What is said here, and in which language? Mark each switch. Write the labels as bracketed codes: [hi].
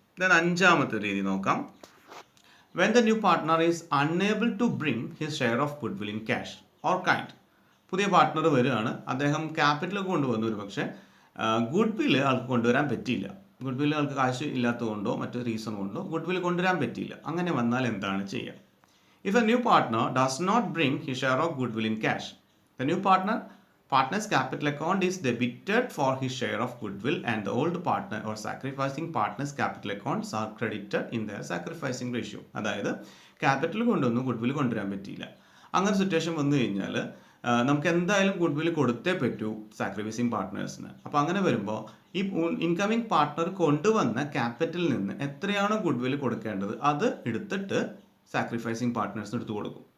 [en] then [ml] അഞ്ചാമത്തെ രീതി നോക്കാം. [en] When the new partner is unable to bring his share of goodwill in cash or kind. [ml] പുതിയ partner വരികയാണ്. അദ്ദേഹം ക്യാപിറ്റൽ കൊണ്ടുവന്നു. ഒരു പക്ഷേ ഗുഡ്വിൽ ആൾക്ക് കൊണ്ടുവരാൻ പറ്റിയില്ല. ഗുഡ്വിൽ ആൾക്ക് കാശ് ഇല്ലാത്തതുകൊണ്ടോ മറ്റു റീസൺ കൊണ്ടോ ഗുഡ്വിൽ കൊണ്ടുവരാൻ പറ്റിയില്ല. അങ്ങനെ വന്നാൽ എന്താണ് ചെയ്യുക? [en] If a new partner does not bring his share of goodwill in cash, the new partner's capital account is debited for his share of goodwill and the old partner or sacrificing partner's capital accounts are credited in their sacrificing ratio. [ml] അതായത് capital കൊണ്ടുവന്നു goodwill കൊണ്ടുവരാൻ പറ്റിയില്ല. അങ്ങനെ situation വന്നു കഴിഞ്ഞാൽ നമുക്ക് എന്തായാലും goodwill കൊടുത്തേ പറ്റൂ സാക്രിഫൈസിങ് പാർട്ട്നേഴ്സിന്. അപ്പോൾ അങ്ങനെ വരുമ്പോൾ ഈ ഇൻകമിങ് പാർട്ട്ണർ കൊണ്ടുവന്ന ക്യാപിറ്റലിൽ നിന്ന് എത്രയാണോ ഗുഡ്വിൽ കൊടുക്കേണ്ടത് അത് എടുത്തിട്ട് സാക്രിഫൈസിങ് പാർട്ട്നേഴ്സിന് എടുത്തു കൊടുക്കും.